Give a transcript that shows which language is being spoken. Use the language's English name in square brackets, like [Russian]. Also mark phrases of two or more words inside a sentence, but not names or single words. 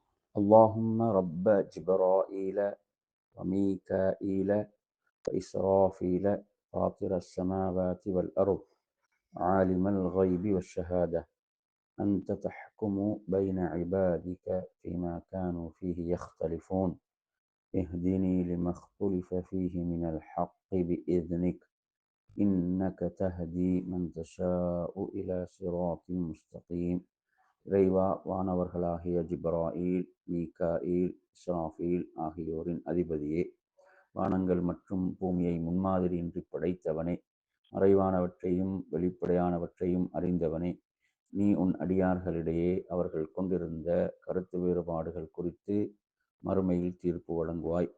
[Arabic] اللهم رب جبرائيل وميكائيل وإسرافيل فاطر السماوات والأرض عالم الغيب والشهادة أنت تحكم بين عبادك فيما كانوا فيه يختلفون اهدني لما اختلف فيه من الحق بإذنك إنك تهدي من تشاء إلى صراط مستقيم. [Tamil] இறைவா, வானவர்களாகிய ஜிப்ராயில், மீகாயில், இஸ்ராஃபீல் ஆகியோரின் அதிபதியே, வானங்கள் மற்றும் பூமியை முன்மாதிரியின்றி படைத்தவனே, மறைவானவற்றையும் வெளிப்படையானவற்றையும் அறிந்தவனே, நீ உன் அடியார்களிடையே அவர்கள் கொண்டிருந்த கருத்து வேறுபாடுகள் குறித்து மறுமையில் தீர்ப்பு வழங்குவாய்.